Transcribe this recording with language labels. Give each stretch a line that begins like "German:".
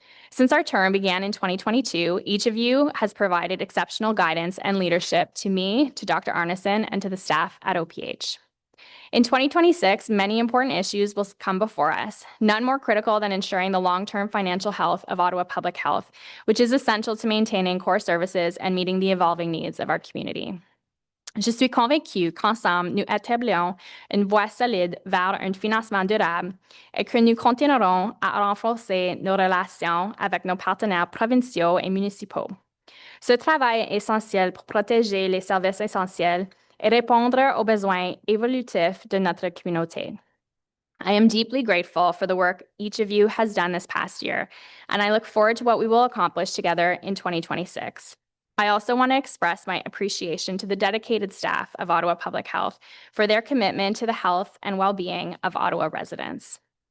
English: Since our term began in 2022, each of you has provided exceptional guidance and leadership to me, to Dr. Arneson, and to the staff at OPH. In 2026, many important issues will come before us, none more critical than ensuring the long-term financial health of Ottawa Public Health, which is essential to maintaining core services and meeting the evolving needs of our community.
French: Je suis convaincue qu'ensemble, nous établirons une voie solide vers un financement durable et que nous continuerons à renforcer nos relations avec nos partenaires provinciaux et municipaux. Ce travail est essentiel pour protéger les services essentiels et répondre aux besoins évolutifs de notre communauté.
English: I am deeply grateful for the work each of you has done this past year, and I look forward to what we will accomplish together in 2026. I also want to express my appreciation to the dedicated staff of Ottawa Public Health for their commitment to the health and well-being of Ottawa residents.